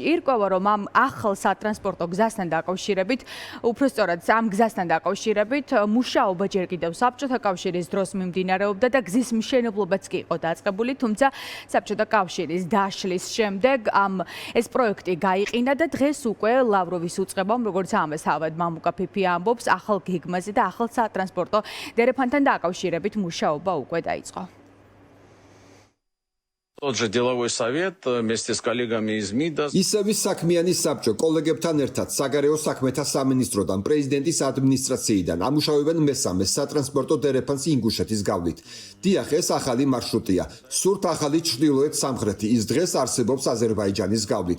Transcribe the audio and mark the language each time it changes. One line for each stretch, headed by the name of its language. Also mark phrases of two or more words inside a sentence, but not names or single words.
Georgian: ირკვევა, რომ ამ ახალ სატრანსპორტო გზასთან დაკავშირებით, უბრალოდ ამ გზასთან დაკავშირებით მუშაობა ჯერ კიდევ საბჭოთა კავშირის დროს მიმდინარეობდა და გზის მშენებლობაც კი იყო დაწყებული, თუმცა საბჭოთა კავშირის დაშლის შემდეგ ეს პროექტი გაიყინა და დღეს უკვე ლავროვის უწყებამ, როგორც ამას თავად მამუკა ფიფია ამბობს, ახალ გეგმაზე და ახალ სატრანსპორტო დერეფანთან დაკავშირებით მუშაობა უკვე დაიწყო.
Russian: Тот же деловой совет вместе с коллегами из МИДа.
Georgian: ისევ საქმიანი საბჭო კოლეგებთან ერთად საგარეო საქმეთა სამინისტროდან პრეზიდენტის ადმინისტრაციიდან ამუშავებენ მესამე სატრანსპორტო დერეფანს ინგუშეთის გავლით. დიახ, ეს ახალი მარშრუტია. სურთ ახალი ჩრდილოეთ სამხრეთი ის დღეს არსებობს აზერბაიჯანის გავლით.